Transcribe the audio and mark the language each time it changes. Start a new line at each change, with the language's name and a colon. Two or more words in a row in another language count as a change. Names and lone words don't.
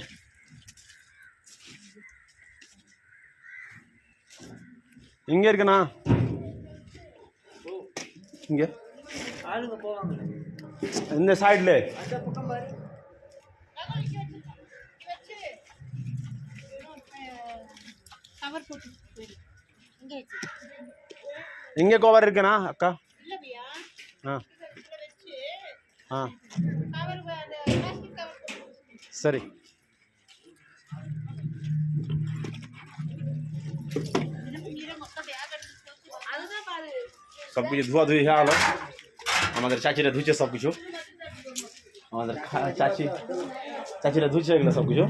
Kannada: ಹಿಂಗೆ ಇರ್ಕನಾ ಹಿಂಗೆ
Tamil: இந்த சைடுல இங்கே கவர் இருக்குண்ணா அக்கா. ஆ ஆ சரி.
Bangla: সব কিছু ধোয়া ধুই হয়ে গেলো, আমাদের চাচিরা ধুচ্ছে সব কিছু, আমাদের চাচিরা ধুচ্ছে এগুলো সব কিছু।